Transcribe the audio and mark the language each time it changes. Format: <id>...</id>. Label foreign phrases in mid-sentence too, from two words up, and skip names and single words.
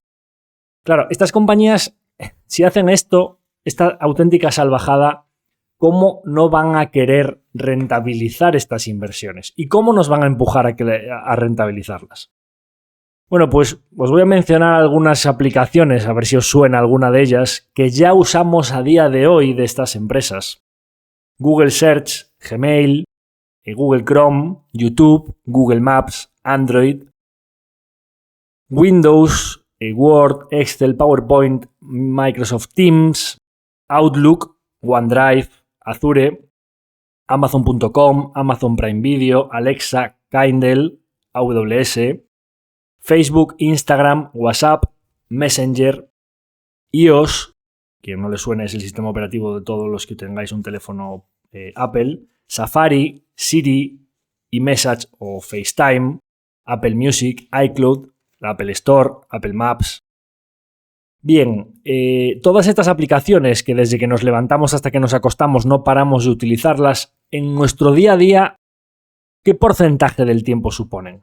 <es>Claro, estas compañías, si hacen esto, esta auténtica salvajada, ¿cómo no van a querer rentabilizar estas inversiones? ¿Y cómo nos van a empujar a rentabilizarlas? Bueno, pues os voy a mencionar algunas aplicaciones, a ver si os suena alguna de ellas, que ya usamos a día de hoy de estas empresas. Google Search, Gmail, Google Chrome, YouTube, Google Maps, Android, Windows, Word, Excel, PowerPoint, Microsoft Teams, Outlook, OneDrive, Azure, Amazon.com, Amazon Prime Video, Alexa, Kindle, AWS, Facebook, Instagram, WhatsApp, Messenger, iOS, que no le suena es el sistema operativo de todos los que tengáis un teléfono Apple, Safari, Siri, iMessage o FaceTime, Apple Music, iCloud, la Apple Store, Apple Maps. Bien, todas estas aplicaciones que desde que nos levantamos hasta que nos acostamos no paramos de utilizarlas, en nuestro día a día, ¿qué porcentaje del tiempo suponen?</es>